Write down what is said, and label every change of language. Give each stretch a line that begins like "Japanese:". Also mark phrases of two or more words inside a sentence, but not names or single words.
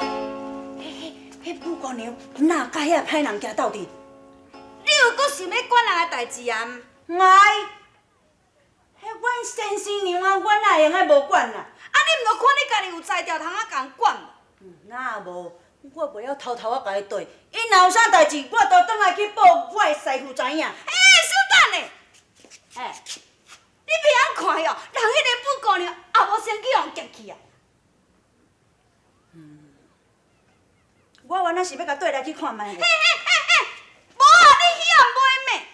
Min Nan Chinese: 迄武姑娘哪甲遐歹人家斗阵？你又搁想要管人的代志啊？哎，迄阮先生娘啊，阮哪会用爱无管啦？啊，你毋着看你家己有才调，通啊共管无？哪无？我袂晓偷偷啊甲伊对，伊若有啥代志，我都转来去报我的师傅知影。小等下，你别安看哦，人迄个武姑娘也无先去互夹去啊。我原来是要甲缀来去看卖。无啊，你遐袂咩？